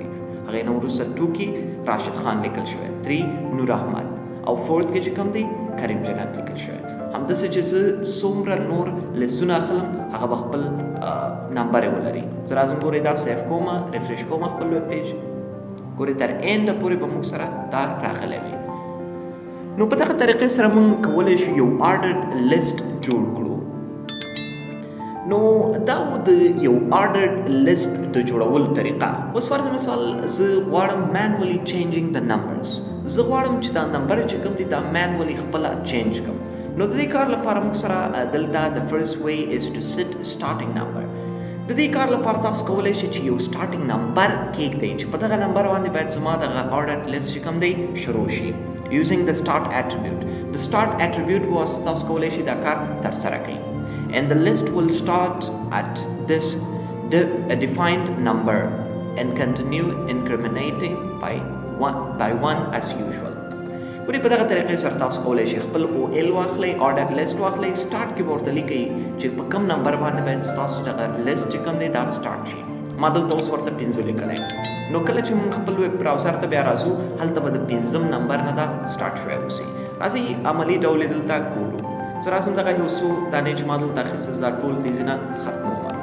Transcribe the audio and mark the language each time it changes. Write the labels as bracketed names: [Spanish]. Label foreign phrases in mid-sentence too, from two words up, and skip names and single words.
[Pashto] هغې نه وروسته 2 کې راشد خان لیکل شوی 3 نور احمد او 4th کې چې کوم دی کریم جنت لیکل شوی. همداسې چې زه څومره نور لیستونه اخلم هغه به خپل نمبر یې ولري. زه راځم ګورئ دا سیف کوم ریفریش کوم خپل [English] web page. [Pashto] ګورئ تر اینډه پورې به موږ سره دا راغلی وي. نو په دغه طریقې سره موږ کولی شو یو [English] ordered list [Pashto] جوړ کړو. نو دا و د یو [English] ordered list [Pashto] د جوړولو طریقه. اوس فرض مثال زه غواړم [English] manually changing the numbers. [Pashto] زه غواړم چې دا نمبر چې کوم دی دا manually خپله چینج کړم. نو د دې کار لپاره موږ سره دلته [English] the first way is to set starting number. [Pashto] د دې کار لپاره تاسو کولی شئ چې یو [English] starting number [Pashto] کېږدئ چې په دغه نمبر باندې باید زما دغه [English] ordered list [Pashto] چې کوم دی شروع شي [English] using the start attribute. [Pashto] د [English] start attribute [Pashto] په واسطه تاسو کولی شئ دا کار ترسره کړئ. [English] and the list will start at this defined number and continue incrementing by one as usual. [Pashto] ګورئ په دغه طریقې سره تاسو کولی شئ خپل OL واخلئ [English] ordered list [Pashto] واخلئ start کې به ورته لیکئ چې په کوم نمبر باندې باید ستاسو دغه list چې کوم دی دا start شي. ما دلته اوس ورته 5 لیکلی. نو کله چې موږ خپل [English] web browser [Pashto] ته بیا راځو هلته به د 5م نمبر نه دا start شوی اوسي. راځئ عملي ډول یې دلته ګورو. زه راځم دغه یو څو دانې چې ما دلته اخیستل دا ټول دې ځینه ختموم.